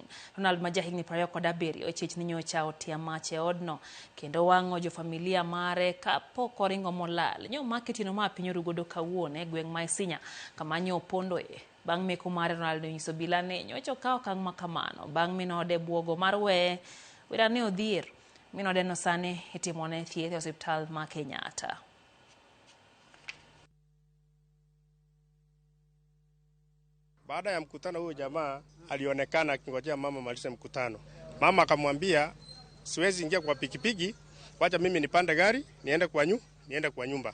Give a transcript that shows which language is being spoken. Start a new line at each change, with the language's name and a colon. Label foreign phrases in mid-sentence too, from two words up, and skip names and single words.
Luo (Kenya and Tanzania): Ronald ma jahigni 27 ochich ni nyocha otia mach e odno kendo wang'o jofamilia mare ka pok oringo molal. Nyo maketino ma piny orugodo kawuono e gweng' ma Isinya kama nyo pondoe. Bang' meko mare Ronald nyiso obila ni nyocha okawo okang' ma kamano bang' minode buogo mar weye wera ne odhier. Minodeno sani itimone thieth e hospital ma Kenyatta.
Swahili: Baada ya mkutano huyo jamaa alionekana akingojea mama malize mkutano. Mama akamwambia siwezi ingia kwa pikipiki, wacha mimi nipande gari niende kwa nyumba.